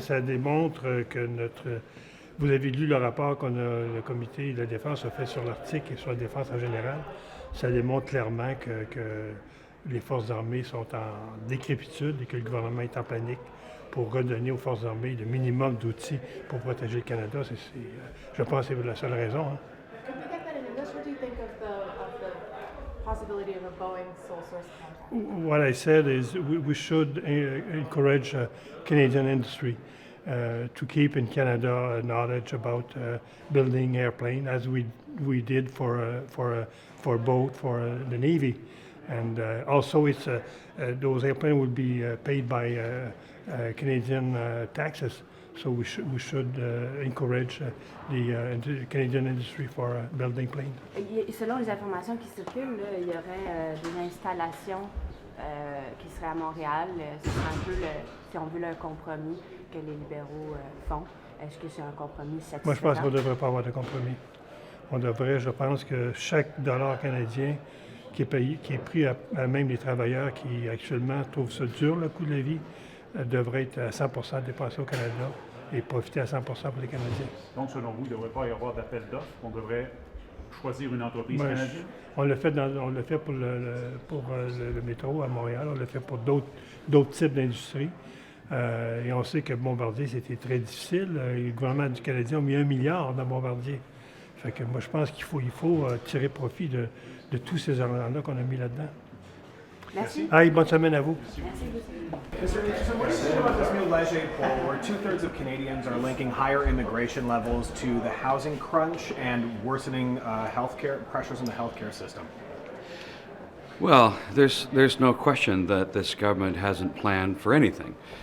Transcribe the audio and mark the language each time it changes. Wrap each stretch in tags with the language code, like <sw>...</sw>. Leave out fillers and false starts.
<fr>ça démontre que vous avez lu le rapport que le comité de la défense a fait sur l'Arctique et sur la défense en général. Ça démontre clairement que les forces armées sont en décrépitude et que le gouvernement est en panique pour redonner aux forces armées le minimum d'outils pour protéger le Canada. Je pense que c'est la seule raison. Hein.</fr> <en>Could we get that in English? What do you think of the possibility of a Boeing sole source contract? What I said is we should encourage Canadian industry to keep in Canada knowledge about building airplane, as we did for the Navy, and also those airplanes will be paid by Canadian taxes. So we should encourage the Canadian industry for building planes.</en> <fr>Selon les informations qui circulent, là, il y aurait des installations qui seraient à Montréal. Ce serait un peu, si on veut, le compromis que les libéraux font. Est-ce que c'est un compromis satisfaisant? Moi, je pense qu'on ne devrait pas avoir de compromis. Je pense que chaque dollar canadien qui est pris à même les travailleurs qui actuellement trouvent ça dur, le coût de la vie, devrait être à 100% dépensé au Canada et profiter à 100% pour les Canadiens. Donc, selon vous, il ne devrait pas y avoir d'appel d'offres. On devrait choisir une entreprise canadienne? On le fait pour le métro à Montréal. On le fait pour d'autres types d'industries. Et on sait que Bombardier, c'était très difficile. Le gouvernement du Canadien a mis 1 milliard dans Bombardier. Fait que moi, je pense qu'il faut tirer profit de tous ces argents-là qu'on a mis là-dedans. Merci. Allez, bonne semaine à vous. Merci.</fr> <en>Mr. Aitchison, what do you think about this new Leger poll where 2/3 of Canadians are linking higher immigration levels to the housing crunch and worsening healthcare pressures in the healthcare system? Well, there's no question that this government hasn't planned for anything.</en>